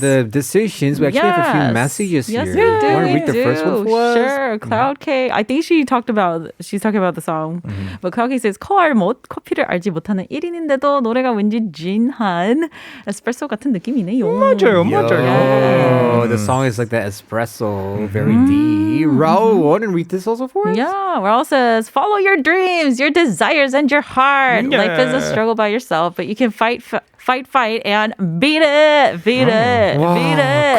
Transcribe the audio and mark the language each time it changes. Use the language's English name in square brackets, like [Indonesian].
[English] the decisions, we actually have a few messages yes, here. we do. Want to we read the do. first one for us? Sure. Cloud K. I think she's talking about the song. But Cloud K says, [Korean] 커피를 알지 못하는 1인인데도 노래가 왠지 진한 에스프레소 같은 느낌이네요. 맞아요, 맞아요. [English] Yo, the song is like that espresso, very deep. Raul, want to read this also for us? Yeah, Raul says, follow your dreams, your desires, and your heart. Life is a struggle by yourself, but you can fight, and beat it. Wow. Beat it.